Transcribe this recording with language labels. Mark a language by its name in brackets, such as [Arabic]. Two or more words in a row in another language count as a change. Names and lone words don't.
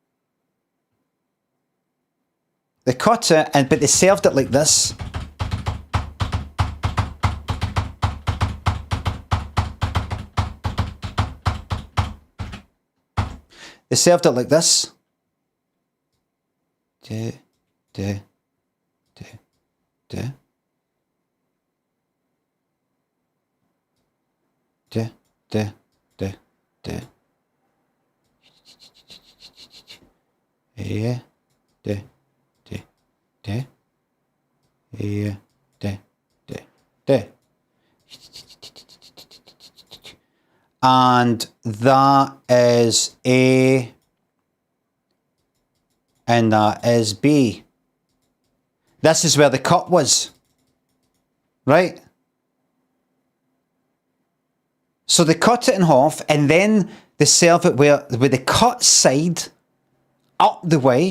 [English] They cut it, but they served it like this. They served it like this. Duh, duh, duh, duh. Duh, duh, duh, duh. Yeah, duh, duh, duh. Yeah, duh, duh, duh. And that is A. And that is B. This is where the cut was. Right? So they cut it in half and then they serve it with the cut side up the way.